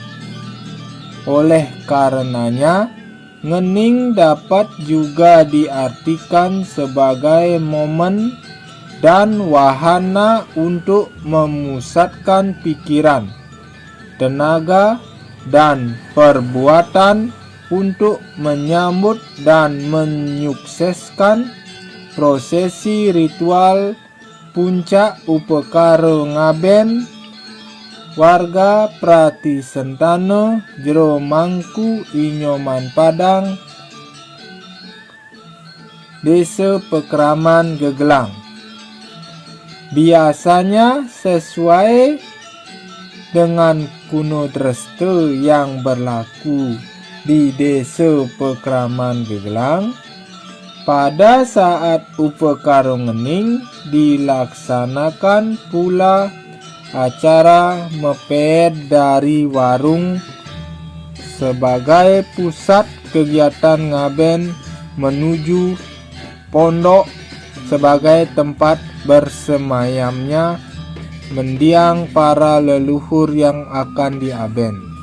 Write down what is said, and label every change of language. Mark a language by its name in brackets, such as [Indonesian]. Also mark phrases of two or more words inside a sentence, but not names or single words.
[Indonesian] Oleh karenanya, ngening dapat juga diartikan sebagai momen dan wahana untuk memusatkan pikiran, tenaga, dan perbuatan untuk menyambut dan menyukseskan prosesi ritual puncak upekara ngaben warga Pratisentana jero Mangku Inyoman Padang, Desa Pekraman Gegelang. Biasanya sesuai dengan kuno dreste yang berlaku di Desa Pekraman Gegelang, pada saat upekara ngening dilaksanakan pula acara mepet dari warung sebagai pusat kegiatan ngaben menuju pondok sebagai tempat bersemayamnya mendiang para leluhur yang akan diaben.